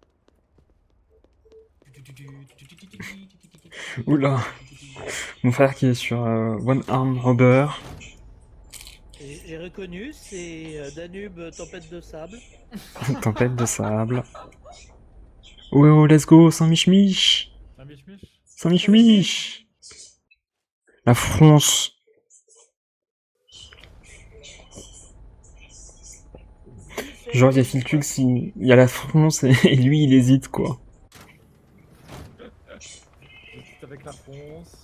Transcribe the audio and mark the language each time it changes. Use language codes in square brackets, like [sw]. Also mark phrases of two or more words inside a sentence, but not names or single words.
[fr] Oula. Mon frère qui est sur One Arm Robber. J'ai reconnu, c'est Danube Tempête de Sable. Tempête de sable. [en] Oh, oh, let's go, [fr] Saint-Mich-Mich. Un mich-mich. Saint-Mich-Mich. La France. Genre, il y a Philtux, il y a la France et lui, il hésite, quoi. Je suis avec la France.